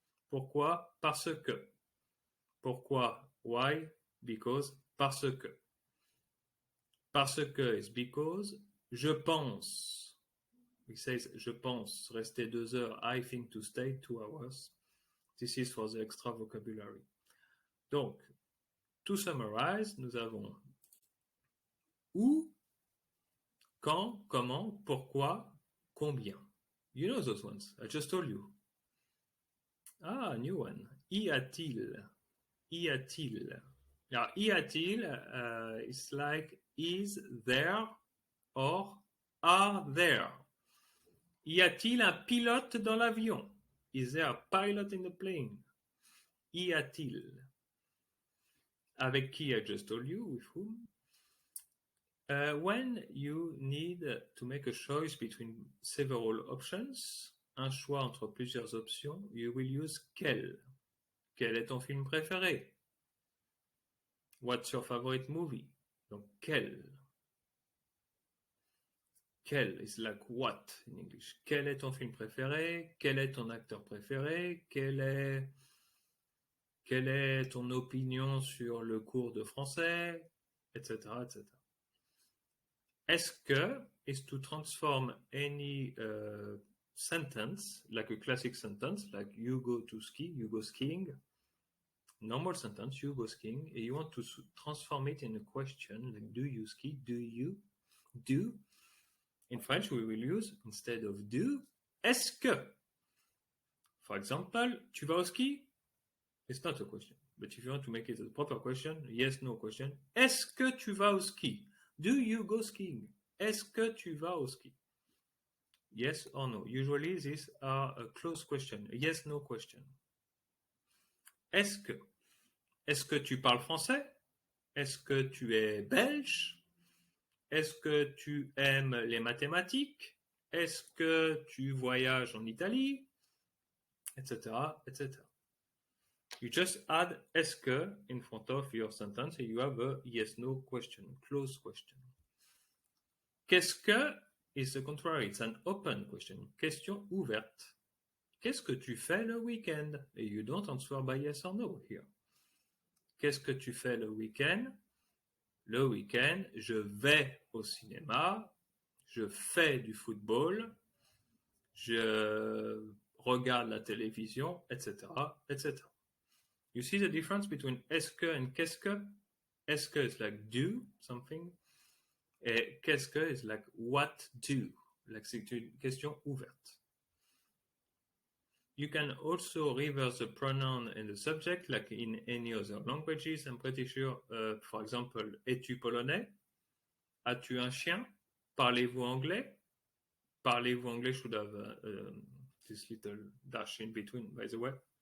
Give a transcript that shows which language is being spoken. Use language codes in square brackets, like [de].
[fr] Pourquoi? Parce que. Pourquoi? [en] Why? Because. [fr] Parce que. [en] Parce que is because. [fr] Je pense. [en] He says, [fr] je pense, rester 2 heures. [en] I think to stay 2 hours. This is for the extra vocabulary. [fr] Donc, [en] to summarize, [fr] nous avons où, quand, comment, pourquoi, combien. [en] You know those ones. I just told you. Ah, new one. [fr] Y a-t-il? Y a-t-il? [en] Now, y a-t-il is like is there or are there. [fr] Y a-t-il un pilote dans l'avion? [en] Is there a pilot in the plane? [fr] Y a-t-il? Avec qui? [en] I just told you. With whom? When you need to make a choice between several options, [fr] un choix entre plusieurs options, [en] you will use quel. [fr] Quel est ton film préféré? [en] What's your favorite movie? [fr] Donc, quel. [en] Quel is like what in English. [fr] Quel est ton film préféré? Quel est ton acteur préféré? Quelle est ton opinion sur le cours de français? Etc. etc. [en] Est-ce que is to transform any sentence, like a classic sentence, like you go to ski, you go skiing, normal sentence, you go skiing, and you want to transform it in a question, like do you ski, do you, do. In French, we will use, instead of do, est-ce que. For example, [fr] tu vas au ski? [en] It's not a question. But if you want to make it a proper question, yes, no question, [fr] est-ce que tu vas au ski? [en] Do you go skiing? [fr] Est-ce que tu vas au ski? [en] Yes or no. Usually these are a closed question, a yes, no question. [fr] Est-ce que? Est-ce que tu parles français? Est-ce que tu es belge? Est-ce que tu aimes les mathématiques? Est-ce que tu voyages en Italie? Etc. etc. [en] You just add est-ce que in front of your sentence and you have a yes, no question, closed question. Qu'est-ce que is the contrary, it's an open question, [fr] question ouverte. Qu'est-ce que tu fais le week-end? [en] And you don't answer by yes or no here. [fr] Qu'est-ce que tu fais le week-end? Le week-end, je vais au cinéma, je fais du football, je regarde la télévision, etc., etc. [en] You see the difference between est-ce que and qu'est-ce que? Est-ce que is like do something, et qu'est-ce que is like what do, like [fr] c'est une question ouverte. [en] You can also reverse the pronoun and the subject like in any other languages. I'm pretty sure, for example, [fr] es-tu polonais? As-tu un chien? Parlez-vous anglais? [en] Parlez-vous anglais should have this little dash in between, by the way.